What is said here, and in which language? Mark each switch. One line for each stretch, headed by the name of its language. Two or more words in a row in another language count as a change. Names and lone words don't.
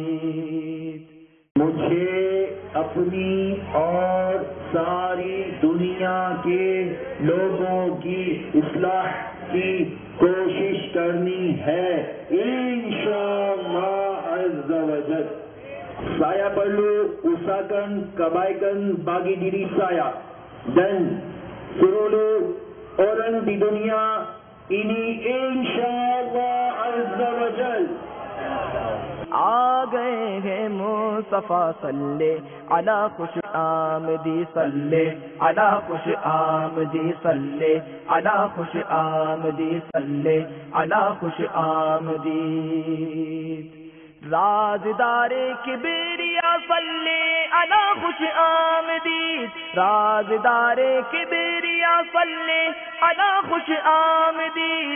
Urdu: مجھے اپنی اور ساری دنیا کے لوگوں کی اصلاح کی کوشش کرنی ہے
Arabic: انشاءاللہ عز و جل.
Indonesian: Saya perlu usahakan kebaikan bagi diri saya dan seluruh orang di dunia ini
Arabic: إن شاء الله عز و جل.
Urdu: آ گئے ہیں مصطفیٰ
Arabic: صلی علی
Urdu: خوش آمدی
Arabic: صلی علی
Urdu: خوش آمدی
Arabic: صلی علی
Urdu: خوش آمدی
Arabic: صلی علی
Urdu: خوش آمدی رازدار کبریا
Arabic: صلی علی
Urdu: خوش آمدی رازدار کبریا
Arabic: صلی علی
Urdu: خوش آمدی